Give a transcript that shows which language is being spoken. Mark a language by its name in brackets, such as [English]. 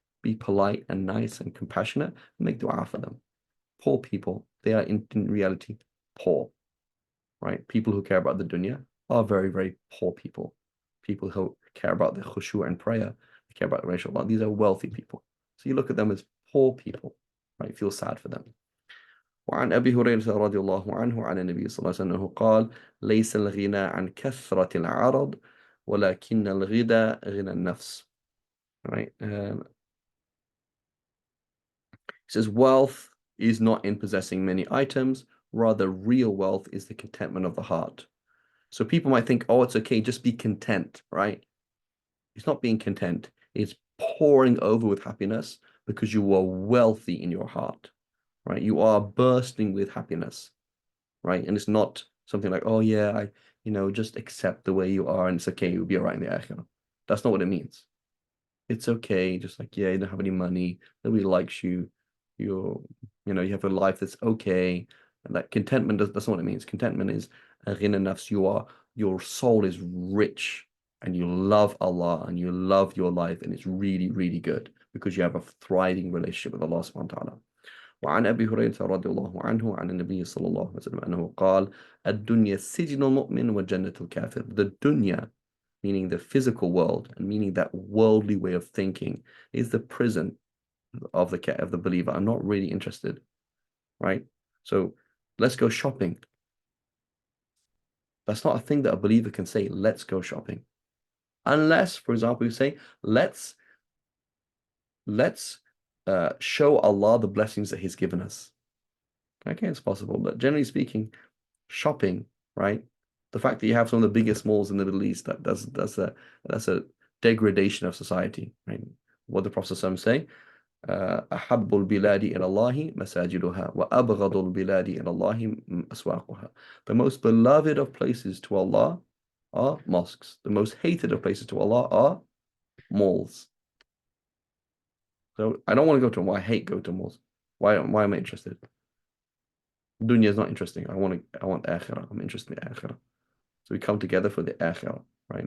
[English] Be polite and nice and compassionate and make dua for them. Poor people, they are in reality poor, right? People who care about the dunya are very, very poor people. People who care about the khushu' and prayer, they care about the racial Allah. These are wealthy people. So you look at them as poor people, right? Feel sad for them. [Arabic] وعن أبي هريرة رضي الله عنه عن النبي صلى الله عليه وسلم قال ليس الغنى عن كثرة العرض ولكن الغنى غنى النفس, [English] right? He says wealth is not in possessing many items, rather real wealth is the contentment of the heart. So people might think, oh, it's okay, just be content, right? It's not being content. It's pouring over with happiness because you are wealthy in your heart, right? You are bursting with happiness, right? And it's not something like, oh yeah, just accept the way you are and it's okay, you'll be all right in the akhirah. That's not what it means. It's okay, just like, yeah, you don't have any money, nobody likes you, you have a life that's okay. And that contentment, that's not what it means. Contentment is ghina nafs, your soul is rich and you love Allah and you love your life and it's really, really good because you have a thriving relationship with Allah subhanahu wa ta'ala. [Arabic] وعن أبي هريرة رضي الله عنه عن النبي صلى الله عليه وسلم أنه قال الدنيا سجن المؤمن وجنة الكافر. [English] The dunya, meaning the physical world and meaning that worldly way of thinking, is the prison of the believer. I'm not really interested, right? So let's go shopping. That's not a thing that a believer can say, let's go shopping. Unless, for example, you say, let's show Allah the blessings that He's given us. Okay, it's possible, but generally speaking, shopping, right? The fact that you have some of the biggest malls in the Middle East, that's a degradation of society, right? What the Prophet ﷺ say, [Arabic] أحب البلاد إلى الله مساجدها وأبغض البلاد إلى الله أسواقها. [English] The most beloved of places to Allah are mosques. The most hated of places to Allah are malls. So I don't want to go to them. I hate go to malls. Why am I interested? Dunya is not interesting. I want akhirah. I'm interested in akhirah. So we come together for the akhirah, right?